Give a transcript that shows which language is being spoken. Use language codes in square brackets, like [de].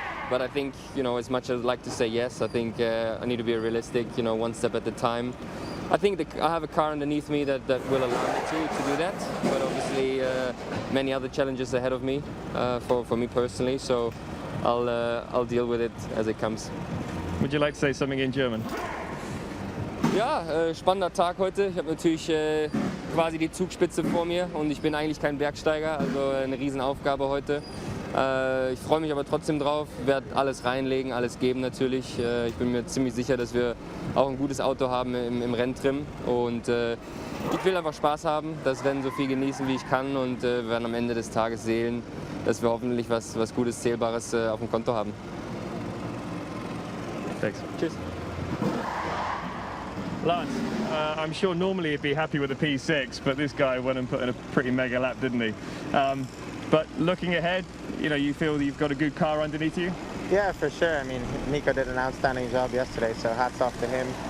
[en] But I think, as much as I'd like to say yes, I think I need to be realistic, one step at a time. I think I have a car underneath me that will allow me to do that, but obviously many other challenges ahead of me for me personally, so I'll deal with it as it comes. Would you like to say something in German? [de] Ja, spannender Tag heute. Ich habe natürlich quasi die Zugspitze vor mir und ich bin eigentlich kein Bergsteiger, also eine Riesenaufgabe heute. Ich freue mich aber trotzdem drauf, werde alles reinlegen, alles geben natürlich. Ich bin mir ziemlich sicher, dass wir auch ein gutes Auto haben im Renntrim und ich will einfach Spaß haben, das Rennen so viel genießen wie ich kann und werden am Ende des Tages sehen, dass wir hoffentlich was Gutes, Zählbares auf dem Konto haben. [en] Thanks. [de] Tschüss. [en] Lance, I'm sure normally you'd be happy with a P6, but this guy went and put in a pretty mega lap, didn't he? But looking ahead, you feel you've got a good car underneath you? Yeah, for sure. I mean, Nico did an outstanding job yesterday, so hats off to him.